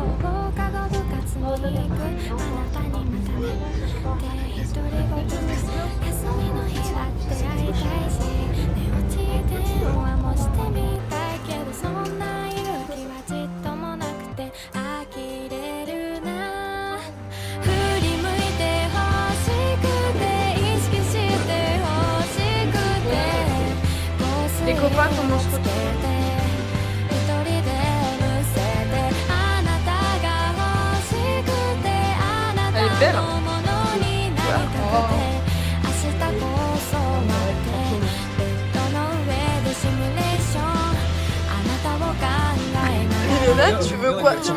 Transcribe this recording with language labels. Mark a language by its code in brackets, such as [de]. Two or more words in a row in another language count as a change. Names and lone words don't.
[ja] 放課後部活に行くあなたにまたねって独り言休みの日だって会いたいし寝落ち電話もしてみたいけどそんな勇気はちっともなくて呆れるな振り向いて欲しくて意識して欲しくて [fr] Les copains, comment je retrouve? Elle est belle, hein? Milena, tu veux quoi? Tu veux...